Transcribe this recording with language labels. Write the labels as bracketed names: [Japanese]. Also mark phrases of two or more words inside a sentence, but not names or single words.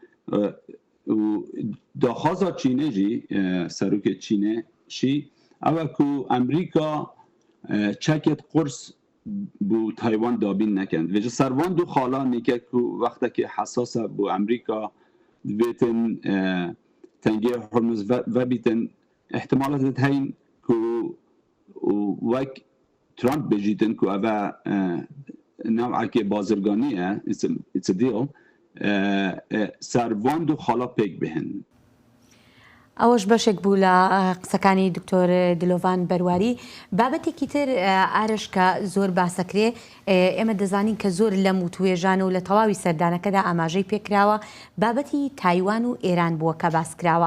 [Kurdish] و داخوازا چینێژی سەرۆکێت چینێ شی ئەوە کو ئەمریکا چەکێت قرس بۆ تایوان دابین نەکەن وێژە سەروان دوو خاڵا نیکە کو وەختێکی حساسە بۆ ئەمریکا بێتن تەنگێ هۆرمز وەبیتن احتمالات هەین کو وەک ترامپ بێژیتن کو ئەوە نوعێکی بازرگانیە [English] it's a deal [Kurdish] سەروان دوو خاڵا پێک بهێن. [Central Kurdish] ئەوەش بەشێک بوو لە قسەکانی دکتۆر دلۆڤان بەرواری. بابەتێکی تر ئارش کە زۆر باسەکرێ ئێمە دەزانین کە زۆر لەم و توێژانە و لە تەواوی سەردانەکەدا ئاماژەی پێکراوە بابەتی تایوان و ئێران بووە کە باسکراوە.